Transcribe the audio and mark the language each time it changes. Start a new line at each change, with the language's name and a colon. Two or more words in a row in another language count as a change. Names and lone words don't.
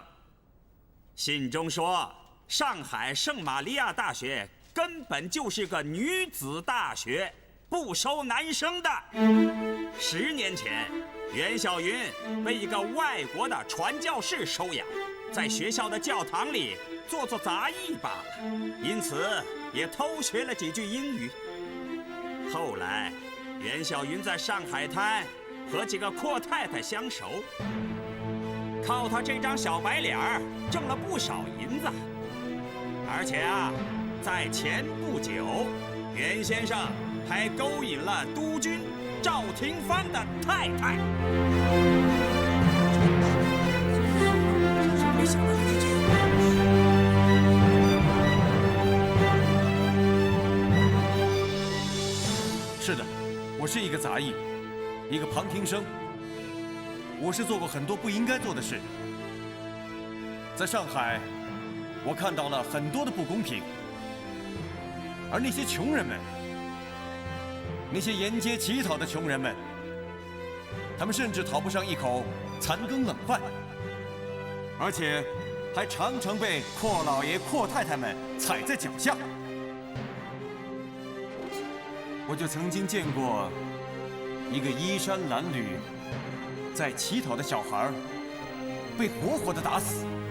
Chinese: 信中說，上海聖瑪利亞大學根本就是個女子大學，不收男生的。10年前，袁小雲被一個外國的傳教士收養，在學校的教堂裡做雜役罷了，因此也偷學了幾句英語。後來，袁小雲在上海灘和幾個闊太太相熟， 靠他這張小白臉兒掙了不少銀子，而且啊，在前不久，袁先生還勾引了督军趙廷芳的太太。没想到还是这样。是的，我是一個雜役，一個旁聽生。我是做過很多不應該做的事。在上海，我看到了很多的不公平，而那些窮人們，那些沿街乞討的窮人們，他們甚至討不上一口殘羹冷飯，而且還常常被阔老爺、阔太太們踩在腳下。我就曾經見過一個衣衫襤褸、在乞討的小孩被活活的打死，